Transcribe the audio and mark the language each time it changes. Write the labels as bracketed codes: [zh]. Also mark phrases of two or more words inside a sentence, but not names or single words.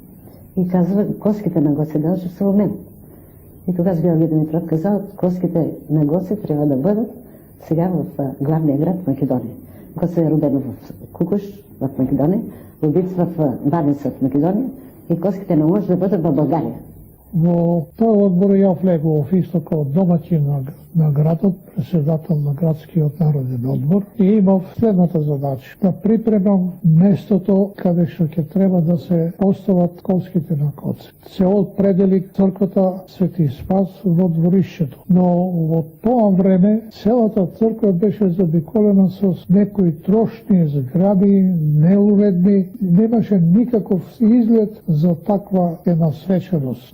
[bg] И казва, коските на Гоце Делчев са у мен. И тогава Георги Димитров казал, коските на Гоце трябва да бъдат сега в главния град в Македония. Гоце е родено в Кукуш, в Македония, убит в Баница в Македония и коските не може да бъдат в България. [mk] Во тој одбор ја влегував исто како домаќин на градот, председател на градскиот народен одбор, и имав следната задача: да припремам местото каде што ќе треба да се постават коските на Гоце. Се определи црквата Свети Спас во дворишето, но во тоа време целата црква беше забиколена со некои трошни згради, неуредни, немаше никаков изглед за таква една свеченост.